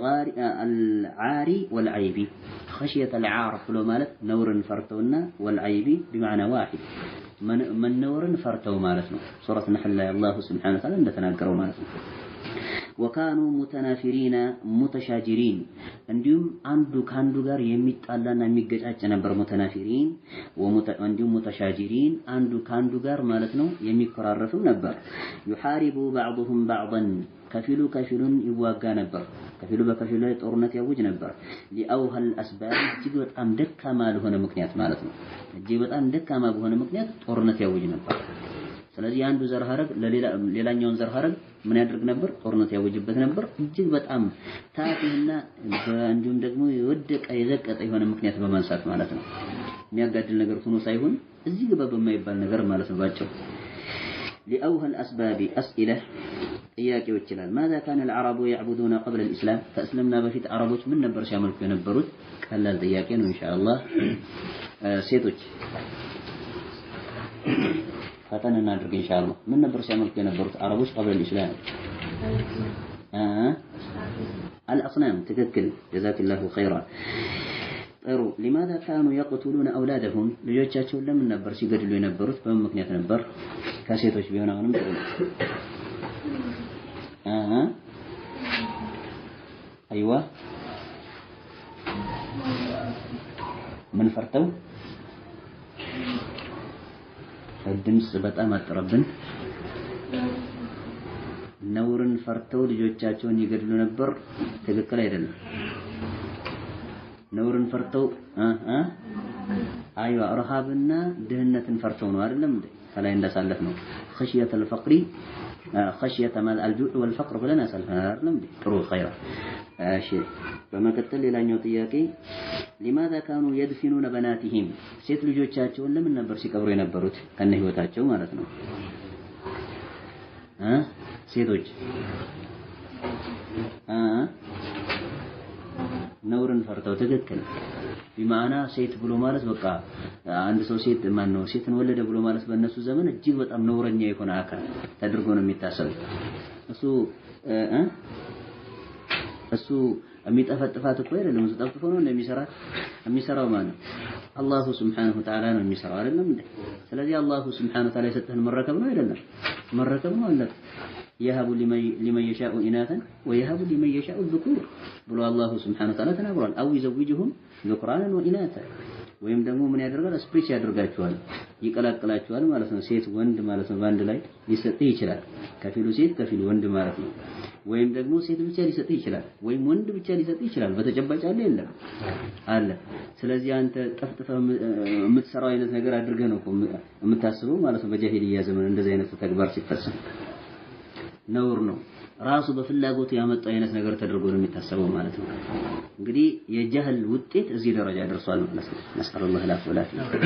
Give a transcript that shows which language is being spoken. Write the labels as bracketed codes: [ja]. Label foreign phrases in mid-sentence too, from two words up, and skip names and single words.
[ar] العار والعيب خشيه العار [am] ብሎ ማለት ነውርን ፈርተውና [ar] والعيب بمعنى واحد من [am] ነውርን ፈርተው ማለት ነው ሱረቱ ነህል ላይ አላህ [ar] سبحانه وتعالى [am] እንደተናገረው ማለት ነው [ar] وكانوا متنافرين متشاجرين [am] እንዲሁም አንዱ ካንዱ ጋር የሚጣላና የሚገጫጭ ነበር ሙተናፊሪን ወንዲሁም ሙተሻጂሪን አንዱ ካንዱ ጋር ማለት ነው የሚቆራረፉ ነበር [ar] يحارب بعضهم بعضا [am] ከፊሉን ይዋጋ ነበር ከፊሉ በከፊሉ ላይ ጦርነት ያውጅ ነበር [ar] لأوهى الأسباب [am] እጅግ በጣም ደካማ ለሆነ ምክንያት ማለት ነው እጅግ በጣም ደካማ በሆነ ምክንያት ጦርነት ያውጅ ነበር ስለዚህ አንዱ ዘር ሐረግ ለሌላኛውን ዘር ሐረግ ምን ያደርግ ነበር ጦርነት ያወጅበት ነበር እጅግ በጣም ታፊህና እንዲሁም ደግሞ የወደቀ የዘቀጠ የሆነ ምክንያት በማንሳት ማለት ነው የሚያጋድል ነገር ሆኖ ሳይሆን እዚህ ግባ በማይባል ነገር ማለት ነው ባጭሩ [ar] لأوهى الأسباب أسئلة [am] ጥያቄዎች ይላል [ar] ماذا كان العرب يعبدون قبل الإسلام فأسلمنا [am] በፊት አረቦች ምን ነበር ሲያመልኩ የነበሩት ቀላል ጥያቄ ነው ኢንሻአላህ ሴቶች ፈተና እናድርግ ኢንሻአላህ ምን ነበር ሲያመልኩ የነበሩት አረቦች [ar] قبل الإسلام الأصنام تذكر جزاك الله خيرا [am] ጥሩ [ar] لماذا كانوا يقتلون أولادهم [am] ልጆቻቸውን ለምን ነበር ሲገድሉ የነበሩት በምን ምክንያት ነበር ከሴቶች ቢሆን አሁንም ጥሩ [ar] أيوة من [am] ፈርተው الدمس በጣም አጥረብን ነውርን ፈርተው ልጆቻቸውን ይገድሉ ነበር ትክክል አይደለም ነውርን ፈርተው አይዋ ረሃብና ድህነትን ፈርተው ነው አይደለም ከላይ እንዳሳለፍ ነው [ar] خشيه الفقر خشيه مال الجوع والفقر [am] ብለና ሳልፈናል አይደለም ጥሩ خير እሺ በመከተል ሌላኛው ጥያቄ [ar] لماذا كانوا يدفنون بناتهم [am] ሴት ልጆቻቸውን ለምን ነበር ሲቀብሩ የነበሩት ከነ ህይወታቸው ማለት ነው ሴቶች ነውርን ፈርተው ትክክል بمعنى ሴት ብሎ ማለት በቃ አንድ ሰው ሴት ማን ነው ሴትን ወለደ ብሎ ማለት በእነሱ ዘመን እጅግ በጣም ነውረኛ የሆነ አካል ተደርጎ ነው የሚታሰበው እሱ እሱ የሚጠፈጥፋት እኮ አይደለም እሱ ጠፍጥፎ ነው የሚሰራው ማለት [ar] الله سبحانه وتعالى [am] ነው የሚሰራው አይደለም እንዴ ስለዚህ [ar] الله سبحانه وتعالى [am] የሰጠህን መረከብ ነው አይደለም መረከብ ነው አለ [ar] يهب لمن يشاء إناثا ويهب لمن يشاء الذكور [am] ብሎ [ar] الله سبحانه وتعالى [am] ተናግሯል [ar] أو يزوجهم ذكرانا وإناثا [am] ወይም ደግሞ ምን ያደርጋል ስፕሪች ያደርጋቸዋል ይቀላቅላቸዋል ማለት ነው ሴት ወንድ ማለት ነው በአንድ ላይ ሊሰጥ ይችላል ከፊሉ ሴት ከፊሉ ወንድ ማለት ነው ወይም ደግሞ ሴት ብቻ ሊሰጥ ይችላል ወይም ወንድ ብቻ ሊሰጥ ይችላል በተጨባጭ የለም አለ ስለዚህ አንተ ጠፍጥፈህ የምትሰራው አይነት ነገር አድርገህ ነው የምታስበው ማለት ነው በጃሂልያ ዘመን እንደዚህ አይነት ተግባር ሲፈጸም ነውር ነው ራሱ በፍላጎቱ ያመጣው አይነት ነገር ተደርጎ ነው የሚታሰበው ማለት ነው እንግዲህ የጀህል ውጤት እዚህ ደረጃ ደርሷል ማለት ነው [ar] نسأل الله العافية والعافية